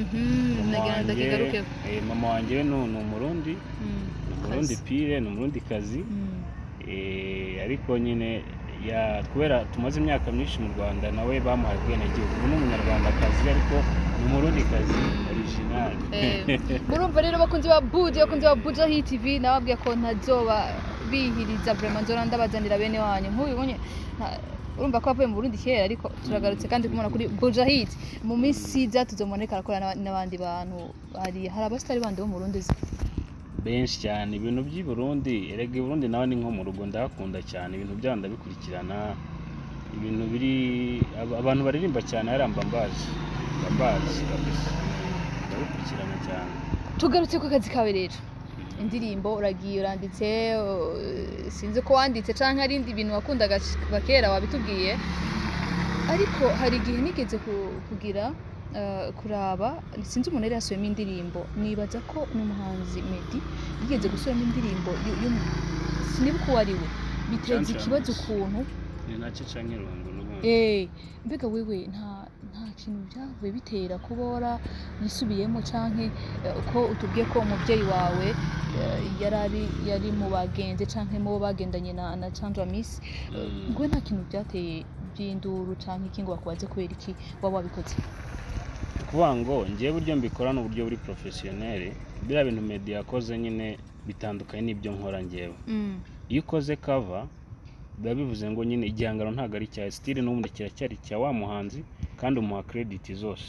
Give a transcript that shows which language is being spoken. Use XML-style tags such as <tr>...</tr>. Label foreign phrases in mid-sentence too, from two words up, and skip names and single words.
<rw>mama wanjye ni umurundi umurundi pire ni umurundi kazi ariko nyine kubera tumaze imyaka myinshi mu Rwanda nawe bamuhaye ubwenegihugu ubu ni umunyarwandakazi ariko ni umurundi kazi original murumva rero bakunzi ba Buja Hit TV nababwiye ko ntazoba bihiriza vraiment nzora ndabazanira bene wanyu nk'ubibonye urumva ko avuye mu Burundi kera ariko turagarutse kandi kumona kuri Buja Hit mu minsi za tuzomoneka arakora n'abandi bantu hari abastari bandi bo mu Burundi benshi cyane ibintu by'i Burundi erega i Burundi nawe ni nko mu rugo ndahakunda cyane ibintu byabo ndabikurikirana ibintu biri abantu baririmba cyane haramba mbazi kabisa ndabikurikirana cyane. Tugarutse ku kazi kawe rero, indirimbo uragiye uranditse, sinzi ko wanditse canke hari indi bintu wakundaga kuva kera wabitubwiye, ariko hari igihe nigeze kugira kuraba, sinzi umuntu yari yasubiyemo indirimbo, nibaza ko n'umuhanzi Meddy yigeze gusubiramo indirimbo sinibuka uwo ari we, biteza ikibazo ukuntu ni nacyo canke irungu n'ubundi. Mbega wewe nta kintu byavuye bitera kubora yisubiyemo canke ko utubwiye ko umuvyeyi wawe yari mu bagenzi canke mu bagendanye na Canco Amisi, ngo nta kintu byateye by'induru canke iki ngo bakubaze kubera iki waba wabikoze? Kuvuga ngo ngiye buryo mbikora n'uburyo buri professionnel, biriya bintu Meddy yakoze nyine bitandukanye n'ibyo nkora ngewe. Iyo ukoze cover biba bivuze ngo nyine igihangano ntabwo ari cya style n'ubundi kiracyari cya wa muhanzi kandi umuha credit zose.</rw>